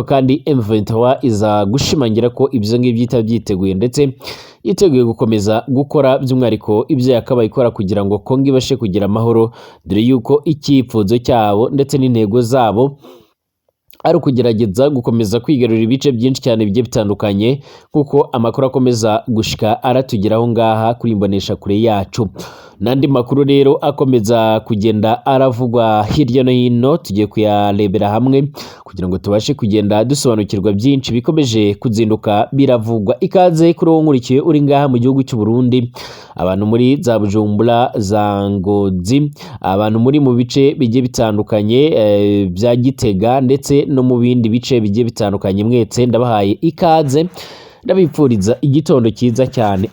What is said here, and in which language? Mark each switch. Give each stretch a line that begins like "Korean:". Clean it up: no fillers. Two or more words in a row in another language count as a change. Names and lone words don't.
Kinyarwanda: kandi M23 iza gushimangira ko ibyo ngibyo itabyiteguye ndetse yiteguye gukomeza gukora by'umwihariko ibyo yakabaye ikora kugira ngo Kongo ibashe kugira amahoro, dore yuko icyifuzo cyabo ndetse n'intego zabo ari ukugerageza gukomeza kwigarurira ibice byinshi cyane bigiye bitandukanye, kuko amakuru akomeza gushika aratugeraho ngaha kuri Mbonesha kure yacu. Nandi makuru rero akomeza kugenda aravugwa hirya no hino tugiye kuyarebera hamwe kugira ngo tubashe kugenda dusobanukirwa byinshi bikomeje kuzinduka biravugwa. Ikaze kuri wowe nkurikiye uri ngaha mu gihugu cy'u Burundi, abantu muri za Bujumbura, za Ngozi, abantu muri mu bice bigiye bitandukanye bya Gitega ndetse no mu bindi bice bigiye bitandukanye, mwese ndabahaye ikaze, ndabipfuriza igitondo cyiza cyane.